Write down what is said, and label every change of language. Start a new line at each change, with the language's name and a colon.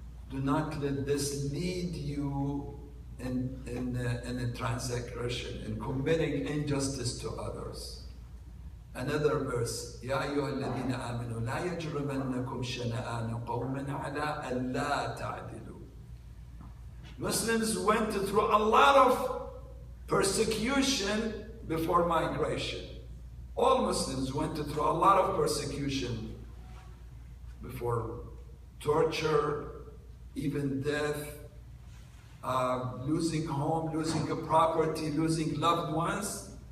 English: Do not let this lead you in a transgression, in committing injustice to others. Another verse,
Arabic: يا أيها الذين آمنوا لا يجرمنكم شنآن قوم على ألا تعدلوا.
English: Muslims went through a lot of persecution before migration. All Muslims went through a lot of persecution before, torture, even death, losing home, losing a property, losing loved ones.